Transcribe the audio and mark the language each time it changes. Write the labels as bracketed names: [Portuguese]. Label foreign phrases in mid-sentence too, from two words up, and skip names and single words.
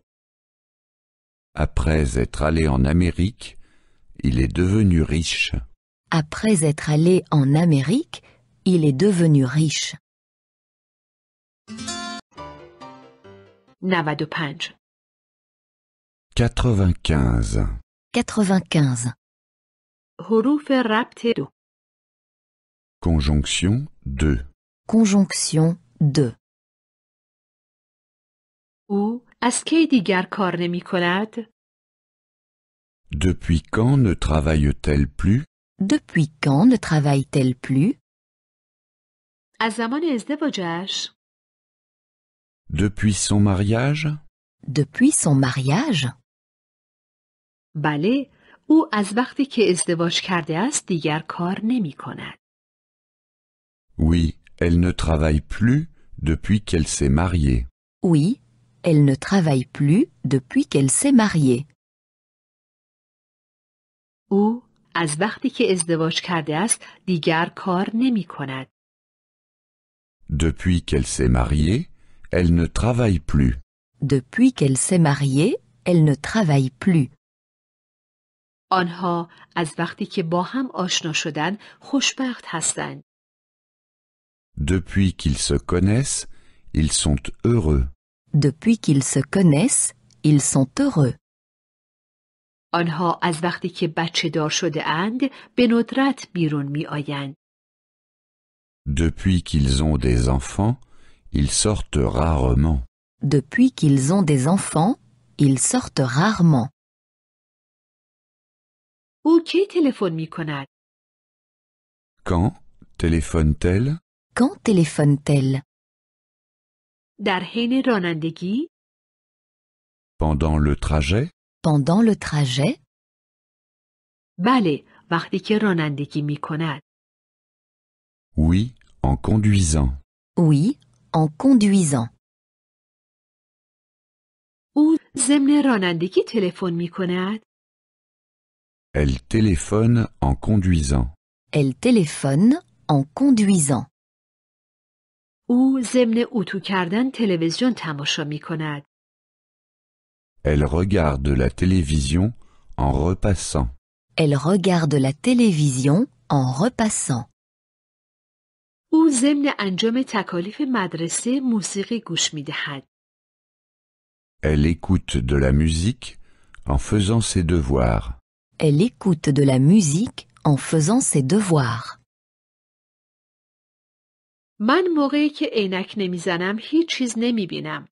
[French] Après être allé en Amérique, il est devenu riche. Après être allé en Amérique, il est devenu riche. 95 95. 95. [Persian] حروف ربط 2 [French] Conjonction 2. Conjonction 2. [Persian] او از کی دیگر کار نمی کند؟ [French] Depuis quand ne travaille-t-elle plus? Depuis quand ne travaille-t-elle plus? [Persian] از زمان ازدواجش؟ [French] Depuis son mariage? Depuis son mariage? [Persian] بله، او از وقتی که ازدواج کرده است دیگر کار نمی کند. [French] Oui, elle ne travaille plus depuis qu'elle s'est mariée. Oui, elle ne travaille plus depuis qu'elle s'est mariée. [Persian] او از وقتی که ازدواج کرده است دیگر کار نمی کند. [French] Depuis qu'elle s'est mariée, elle ne travaille plus. Depuis qu'elle s'est mariée, elle ne travaille plus. [Persian] آنها از وقتی که با هم آشنا شدن خوشبخت هستند. [French] Depuis qu'ils se connaissent, ils sont heureux. Depuis qu'ils se connaissent, ils sont heureux. [Persian] آنها از وقتی که بچه دار شده اند به ندرت بیرون می آیند. [French] Depuis qu'ils ont des enfants, ils sortent rarement. Depuis qu'ils ont des enfants, ils sortent rarement. [Persian] او کی تلفن می کند؟ [French] Quand téléphone-t-elle? Quand téléphone-t-elle? [Persian] در حین رانندگی؟ [French] Pendant le trajet? Pendant le trajet? [Persian] بله، وقتی که رانندگی می کند. [French] Oui, en conduisant. Oui, en conduisant. [Persian] او ضمن رانندگی تلفن می کند؟ [French] Elle téléphone en conduisant. Elle téléphone en conduisant. [Persian] او ضمن اتو کردن تلویزیون تماشا می کند. [French] Elle regarde la télévision en repassant. Elle regarde la télévision en repassant. [Persian] او ضمن انجام تکالیف مدرسه موسیقی گوش می دهد. [French] Elle écoute de la musique en faisant ses devoirs. Elle écoute de la musique en faisant ses devoirs. [Persian] من موقعی که عینک نمیزنم هیچ چیز نمی بینم.